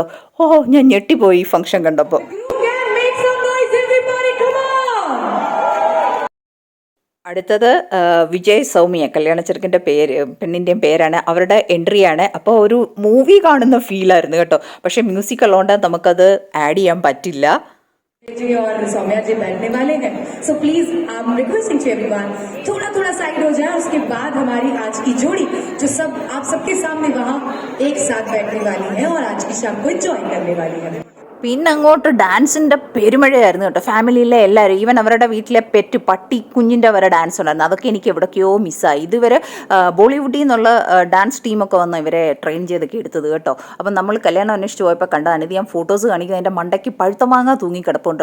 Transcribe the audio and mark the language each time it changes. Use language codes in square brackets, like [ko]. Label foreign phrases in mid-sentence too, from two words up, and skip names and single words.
[ml] ഓ, ഞാൻ ഞെട്ടിപ്പോയി ഈ ഫംഗ്ഷൻ കണ്ടപ്പോൾ. അടുത്തത് വിജയ് സൗമ്യ, കല്യാണ ചെറുക്കൻ്റെ പെണ്ണിൻ്റെയും പേരാണ്. അവരുടെ എൻട്രിയാണ്. അപ്പോൾ ഒരു മൂവി കാണുന്ന ഫീലായിരുന്നു കേട്ടോ. പക്ഷേ മ്യൂസിക് ഉള്ളതുകൊണ്ട് നമുക്കത് ആഡ് ചെയ്യാൻ പറ്റില്ല. [hi] जी और सौम्या जी बैठने वाले हैं, [en] so please I am requesting to everyone [hi] थोड़ा थोड़ा साइड हो जाए। उसके बाद हमारी आज की जोड़ी जो सब आप सबके सामने वहाँ एक साथ बैठने वाली है और आज की शाम को एंजॉय करने वाली है। [ml] പിന്നെ അങ്ങോട്ട് ഡാൻസിൻ്റെ പെരുമഴയായിരുന്നു കേട്ടോ. ഫാമിലിയിലെ എല്ലാവരും, ഈവൻ അവരുടെ വീട്ടിലെ പെറ്റ് പട്ടി കുഞ്ഞിൻ്റെ വരെ ഡാൻസ് ഉണ്ടായിരുന്നു. അതൊക്കെ എനിക്ക് എവിടേക്കോ മിസ്സായി. ഇതുവരെ ബോളിവുഡിൽ നിന്നുള്ള ഡാൻസ് ടീമൊക്കെ വന്ന് ഇവരെ ട്രെയിൻ ചെയ്തൊക്കെ എടുത്തത് കേട്ടോ. അപ്പം നമ്മൾ കല്യാണം അന്വേഷിച്ച് പോയപ്പോൾ കണ്ടതാണ്. ഇത് ഞാൻ ഫോട്ടോസ് കാണിക്കുന്നത് എൻ്റെ മണ്ടയ്ക്ക് പഴുത്തമാങ്ങ തൂങ്ങി കിടപ്പുണ്ട്.